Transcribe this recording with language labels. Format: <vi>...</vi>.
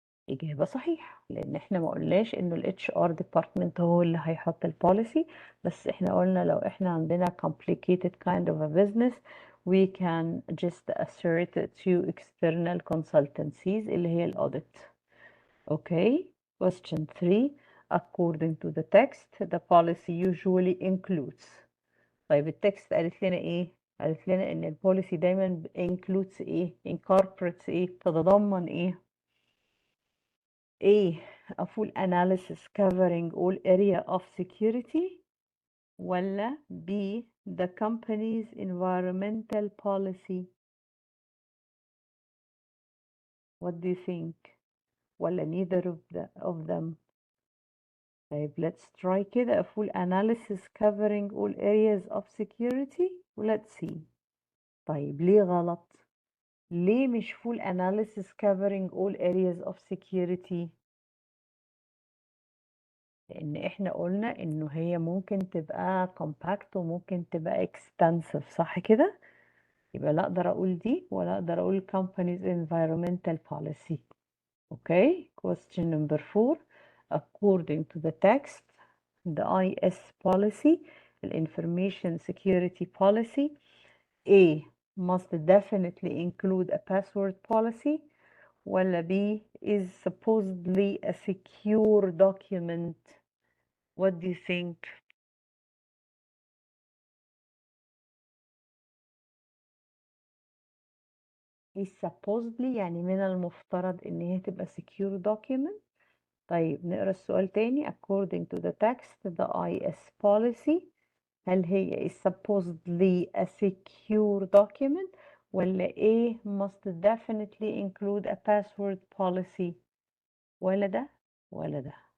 <ar>إجابة صحيح، لأن احنا ما قلناش إنه ال HR department هو اللي هيحط البوليسي، بس احنا قلنا لو احنا عندنا</ar> <en>complicated kind of a business we can just assert to external consultancies</en> <ar>اللي هي الأوديت. أوكي.</ar> <en>Question 3. According to the text, the policy usually includes.</en> <ar>طيب التكست قالت لنا ايه؟ قالت لنا ان البوليسي دايما includes ايه؟ incorporates ايه؟ تتضمن ايه؟ A.</ar> <en>A full analysis covering all area of security ولا B. The company's environmental policy. What do you think? ولا neither of them. طيب let's try كده a full analysis covering all areas of security. Let's see.</en> <ar>طيب ليه غلط؟ ليه مش</ar> <en>full analysis covering all areas of security؟</en> <ar>لأن احنا قلنا إنه هي ممكن تبقى compact وممكن تبقى extensive، صح كده؟ يبقى لا أقدر أقول دي ولا أقدر أقول</ar> <en>company's environmental policy. Okay, question number 4. According to the text, the IS policy, the information security policy, A must definitely include a password policy, ولا B is supposedly a secure document. What do you think? is supposedly</en> <ar>يعني من المفترض إن هي تبقى</ar> <en>secure document.</en> <ar>طيب نقرأ السؤال تاني.</ar> <en>According to the text, the IS policy,</en> <ar>هل هي</ar> <en>is supposedly a secure document ولا A must definitely include a password policy؟</en> <ar>ولا ده ولا ده.</ar>